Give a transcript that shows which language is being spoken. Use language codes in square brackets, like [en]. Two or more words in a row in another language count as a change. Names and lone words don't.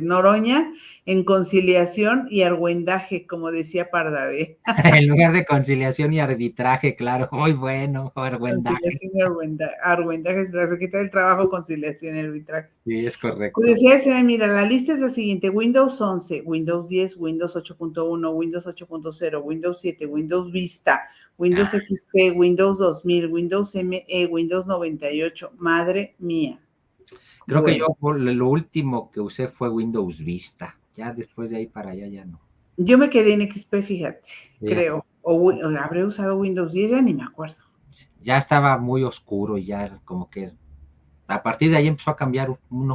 [es] Noroña en conciliación y argüendaje, como decía Pardavé. En lugar de conciliación y arbitraje, claro. Muy bueno, argüendaje. Conciliación y argüendaje, se quita el trabajo, conciliación y arbitraje. Sí, es correcto. Curiosidad, mira, la lista es la siguiente: Windows 11, Windows 10, Windows 8.1, Windows 8.0, Windows 7, Windows Vista, Windows XP, Windows 2000, Windows ME, Windows 98. Madre mía. Creo que yo lo último que usé fue Windows Vista. Ya después de ahí para allá ya no. Yo me quedé en XP, fíjate, creo. O habré usado Windows 10, ya ni me acuerdo. Ya estaba muy oscuro y ya como que a partir de ahí empezó a cambiar uno.